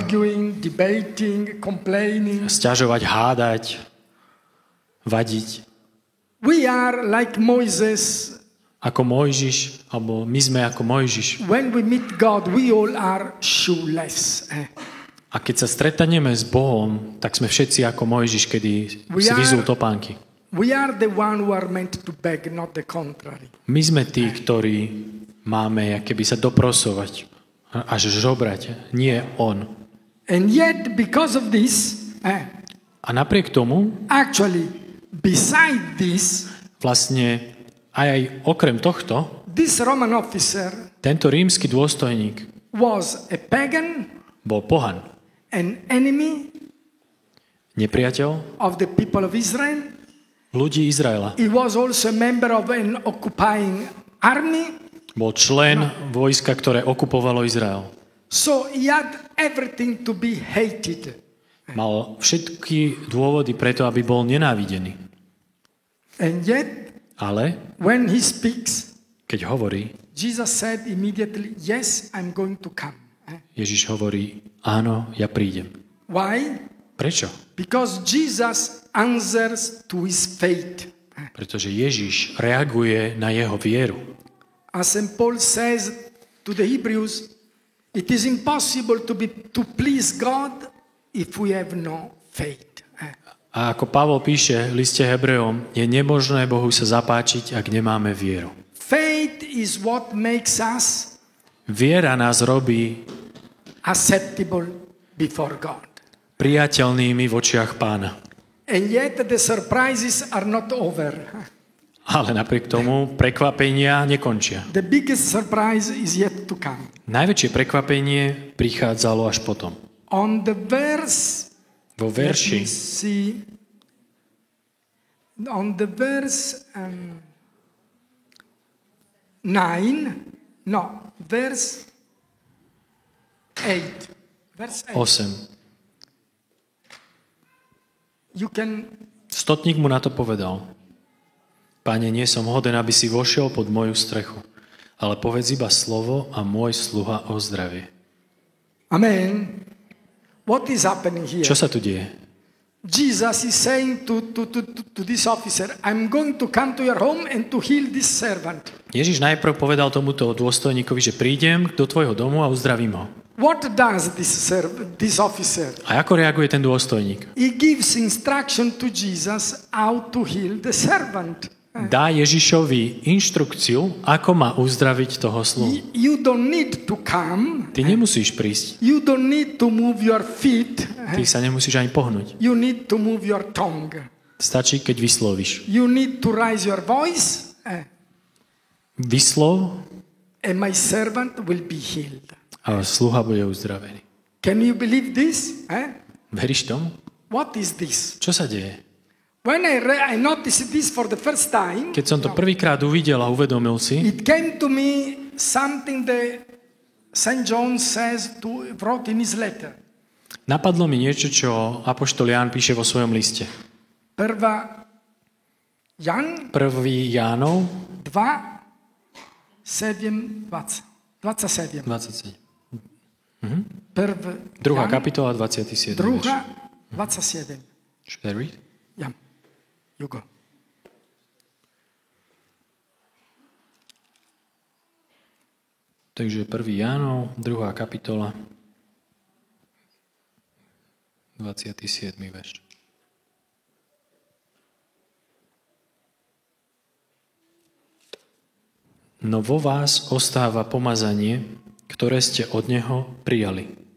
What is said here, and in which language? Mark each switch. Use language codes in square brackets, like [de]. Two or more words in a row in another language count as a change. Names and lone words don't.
[en] Arguing, debating, complaining. [sk] Sťažovať, hádať, vadiť. [en] We are like Moses. [sk] Ako Mojžiš, alebo my sme ako Mojžiš. [en] When we meet God, we all are shoeless. [sk] A keď sa stretneme s Bohom, tak sme všetci ako Mojžiš, kedy si vyzul topánky. [en] We are the one who are meant to beg, not the contrary. [sk] My sme tí, ktorí máme keby sa doprosovať, až žobrať, nie on. [en] And yet, because of this, [sk] A napriek tomu, [en] actually, beside this, [sk] vlastne aj okrem tohto, [en] this Roman officer [sk] tento rímsky dôstojník [en] was a pagan, [sk] bol pohan, [en] an enemy [sk] nepriateľ [en] of the people of Israel. [sk] ľudí Izraela. [en] He was also a member of an occupying army. [sk] Bol člen vojska, ktoré okupovalo Izrael. [en] So he had everything to be hated. [sk] Mal všetky dôvody preto, aby bol nenávidený. [en] And yet, [sk] Ale [en] when he speaks, [sk] keď hovorí, [en] Jesus said immediately, yes, I'm going to come. [sk] Ježiš hovorí, áno, ja prídem. [en] Why? [sk] Prečo? [en] Because Jesus answers to his faith. [sk] Pretože Ježiš reaguje na jeho vieru. [en] As St. Paul says to the Hebrews, it is impossible to please God if we have no faith. [sk] A ako Pavol píše v liste Hebrejom, je nemožné Bohu sa zapáčiť, ak nemáme vieru. [en] Faith is what makes us [sk] Viera nás robí [en] acceptable before God. [sk] Priateľnými v očiach Pána. [en] And yet the surprises are not over. [sk] Ale napriek tomu prekvapenia nekončia. [en] The biggest surprise is yet to come. [sk] Najväčšie prekvapenie prichádzalo až potom. [en] On the verse, [sk] Vo [en] let me [sk] verši [en] see, on the verse 9, no, verse 8. Verse 8. 8. You can, [sk] Stotník mu na to povedal: Pane, nie som hoden, aby si vošiel pod moju strechu, ale povedz iba slovo a môj sluha ozdravie. [en] Amen. What is happening here? [sk] Čo sa tu deje? [en] Jesus is saying to this officer, I'm going to come to your home and to heal this servant. [sk] Ježiš najprv povedal tomuto dôstojníkovi, že prídem do tvojho domu a uzdravím ho. [en] What does this officer? [sk] A ako reaguje ten dôstojník? [en] He gives instruction to Jesus how to heal the servant. [sk] Dá Ježišovi inštrukciu, ako má uzdraviť toho sluhu. [en] You don't need to come. [sk] Ty nemusíš prísť. [en] You don't need to move your feet. [sk] Ty sa nemusíš ani pohnúť. [en] You need to move your tongue. [sk] Stačí, keď vyslovíš. [en] You need to raise your voice. [sk] Vyslov [en] And my servant will be healed. [sk] a sluha bude uzdravený. [en] Can you believe this? [sk] Veríš tomu? [en] What is this? [sk] Čo sa deje? [en] When I noticed this for the first time, [sk] Keď som to prvýkrát uvidel a uvedomil si, [en] it came to me something that St. John wrote in his letter. [sk] napadlo mi niečo, čo apoštol Ján píše vo svojom liste. [hr] Prva Jan [sk] 1. Jánov 2, 7, 20. 27. 27. [hr] Prva [sk] 2. kapitola 27. [hr] Druga 27. [en] Should I read? Yeah. You go. [sk] Takže 1. Jánov, 2. kapitola, 27. verš. No vo vás ostáva pomazanie, ktoré ste od Neho prijali.